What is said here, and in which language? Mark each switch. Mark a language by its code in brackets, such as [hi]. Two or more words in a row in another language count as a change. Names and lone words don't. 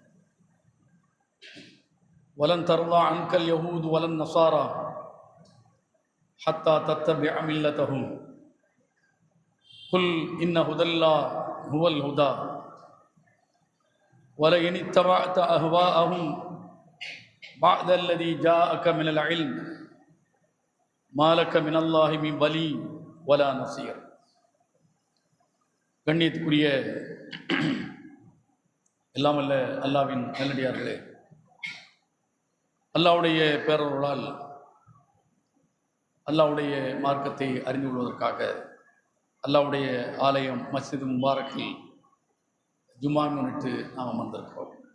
[ar] ولن ترضى عنك اليهود ولا النصارى حتى تتبع ملتهم قل إن هدى الله هو الهدى ولئن اتبعت أهواءهم بعد الذي جاءك من العلم ما لك من الله من ولي ولا نصير. [ta] கண்ணியத்துக்குரிய எல்லாம் வல்ல அல்லாஹ்வின் நல்லடியார்களே, அல்லாஹ்வுடைய பேரருளால் அல்லாஹ்வுடைய மார்க்கத்தை அறிந்து கொள்வதற்காக அல்லாஹ்வுடைய ஆலயம் மஸ்ஜித் முபாரக்கில் ஜும்மா முன்னிட்டு நாம் அமர்ந்திருக்கிறோம்.